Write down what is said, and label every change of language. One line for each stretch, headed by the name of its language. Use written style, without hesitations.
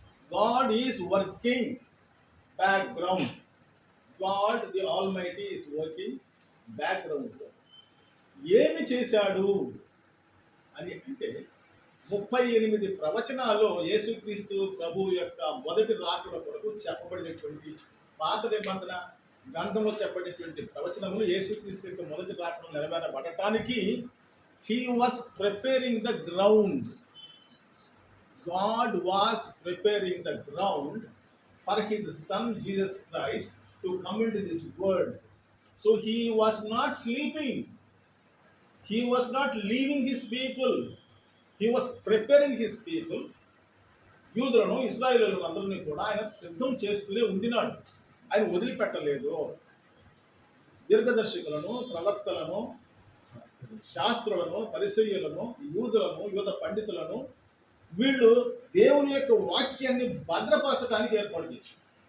English: God is working background. God the Almighty is working background.
Telugu: ఏమి చేశాడు అని అంటే 38 ప్రవచనాల్లో యేసుక్రీస్తు ప్రభు యొక్క మొదటి రాకడ కొరకు చెప్పబడినటువంటి పాత నిబంధన గ్రంథంలో చెప్పబడినటువంటి ప్రవచనములు యేసుక్రీస్తు యొక్క మొదటి రాకడ నెరవేరబడటానికి
English: he was preparing the ground. God was preparing the ground for his son Jesus Christ to come into this world. So he was not sleeping. He was not leaving his people. He was preparing his people.
Telugu: యూదులను, ఇశ్రాయేలులను అందరినీ కూడా ఆయన సిద్ధం చేస్తూనే ఉండినాడు. ఆయన వదిలిపెట్టలేదు. దీర్ఘదర్శకులను, ప్రవక్తలను, శాస్త్రులను, పరిసయ్యులను, యూదులను, యూద పండితులను వీళ్ళు దేవుని యొక్క వాక్యాన్ని భద్రపరచడానికి ఏర్పాటు చేశారు.